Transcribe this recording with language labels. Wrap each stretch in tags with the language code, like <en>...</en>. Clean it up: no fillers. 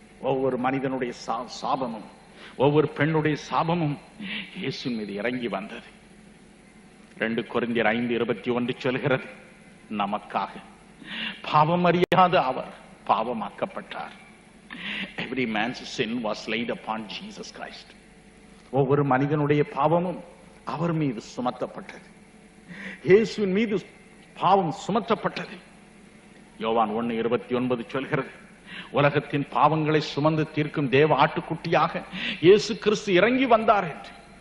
<ta>ஒவ்வொரு மனிதனுடைய சாபமும், ஒவ்வொரு பெண்ணுடைய சாபமும் இயேசுவின் மீது இறங்கி வந்தது. 2 கொரிந்தியர் 5:21 சொல்கிறது, நமக்காக பாவம் அறியாத அவர் பாவமாக்கப்பட்டார்.</ta> <en>Every man's sin was laid upon Jesus Christ.</en> <ta>ஒவ்வொரு மனிதனுடைய பாவமும் அவர் மீது சுமத்தப்பட்டது. இயேசுவின் மீது பாவம் சுமத்தப்பட்டது. யோவான் 1:29 சொல்கிறது, உலகத்தின் பாவங்களை சுமந்து தீர்க்கும் தேவ ஆட்டுக்குட்டியாக இயேசு கிறிஸ்து இறங்கி வந்தார் என்று.</ta>